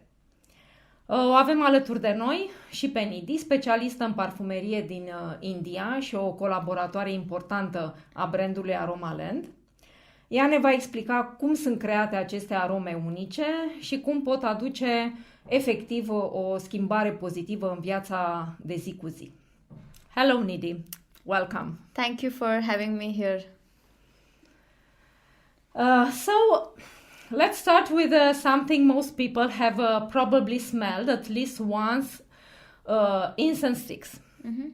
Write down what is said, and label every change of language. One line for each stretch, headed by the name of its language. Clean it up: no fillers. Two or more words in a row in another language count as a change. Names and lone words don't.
Romanian: O avem alături de noi și pe Nidhi, specialistă în parfumerie din India și o colaboratoare importantă a brandului Aroma Land. Ea ne va explica cum sunt create aceste arome unice și cum pot aduce efectiv o schimbare pozitivă în viața de zi cu zi.
English: Hello Nidhi, welcome. Thank you for having me here. So let's start with something most people have probably smelled at least once, incense sticks. Mm-hmm.